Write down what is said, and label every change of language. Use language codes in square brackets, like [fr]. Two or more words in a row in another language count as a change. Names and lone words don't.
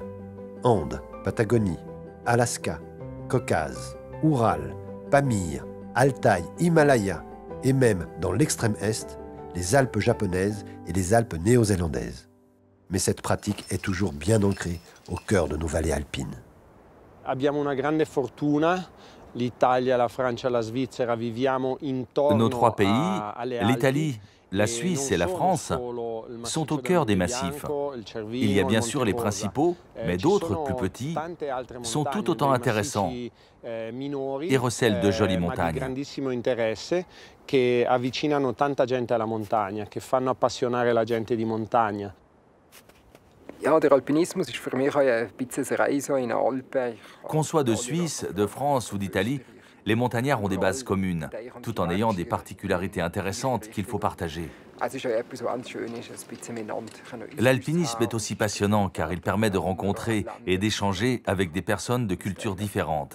[fr] Andes, Patagonie, Alaska, Caucase, Oural, Pamir, Altaï, Himalaya et même, dans l'extrême est, les Alpes japonaises et les Alpes néo-zélandaises. Mais cette pratique est toujours bien ancrée au cœur de nos vallées alpines. [it] Abbiamo una grande fortuna. L'Italia, la Francia, la Svizzera, viviamo intorno [fr] Nos 3 pays, [it] alle Alpi. [fr] l'Italie, la Suisse et la France, sont au cœur des massifs. Il y a bien sûr les principaux, mais d'autres, plus petits, sont tout autant intéressants et recèlent de jolies montagnes. [it] Che avvicinano tanta gente alla montagna, che fanno appassionare la gente di montagna. [fr] Qu'on soit de Suisse, de France ou d'Italie, les montagnards ont des bases communes, tout en ayant des particularités intéressantes qu'il faut partager. L'alpinisme est aussi passionnant car il permet de rencontrer et d'échanger avec des personnes de cultures différentes.